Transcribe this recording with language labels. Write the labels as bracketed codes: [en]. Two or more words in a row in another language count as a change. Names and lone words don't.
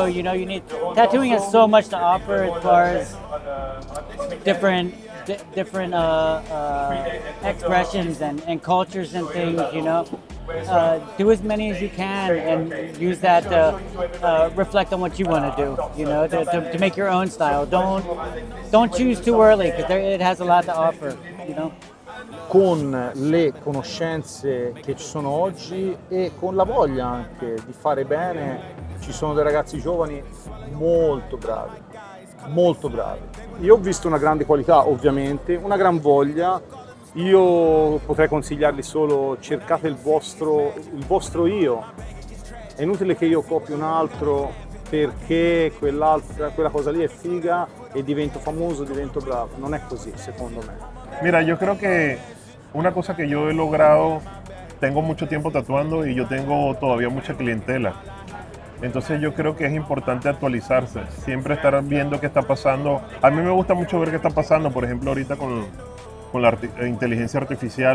[en] You know, tattooing has so much to offer as far as different expressions and cultures and things. You know, do as many as you can and use that to reflect on what you want to do. You know, to make your own style. Don't choose too early because it has a lot to offer. You know. [it] Con le conoscenze che ci sono oggi e con la voglia anche di fare bene, ci sono dei ragazzi giovani molto bravi. Io ho visto una grande qualità, ovviamente, una gran voglia. Io potrei consigliarli solo: cercate il vostro io. È inutile che io copio un altro perché quella cosa lì è figa e divento famoso, divento bravo. Non è così, secondo me. [es] Mira, yo creo que una cosa que yo he logrado tengo mucho tiempo tatuando y yo tengo todavía mucha clientela. Entonces yo creo que es importante actualizarse, siempre estar viendo qué está pasando. A mí me gusta mucho ver qué está pasando, por ejemplo ahorita con la inteligencia artificial.